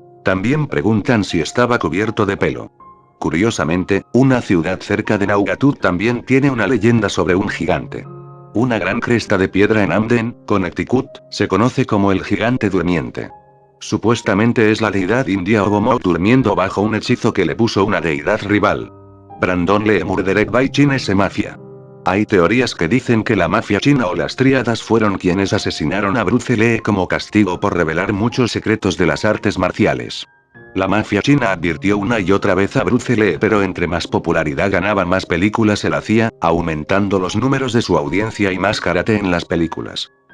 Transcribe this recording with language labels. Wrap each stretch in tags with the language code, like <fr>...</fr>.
<es>También preguntan si estaba cubierto de pelo. Curiosamente, una ciudad cerca de Naugatuck también tiene una leyenda sobre un gigante. Una gran cresta de piedra en Hamden, Connecticut, se conoce como el gigante durmiente. Supuestamente es la deidad india Obomo durmiendo bajo un hechizo que le puso una deidad rival.</es> <en>Brandon Lee Murdered by Chinese Mafia.</en> <es>Hay teorías que dicen que la mafia china o las tríadas fueron quienes asesinaron a Bruce Lee como castigo por revelar muchos secretos de las artes marciales. La mafia china advirtió una y otra vez a Bruce Lee, pero entre más popularidad ganaba más películas él hacía, aumentando los números de su audiencia y más karate en las películas.</es>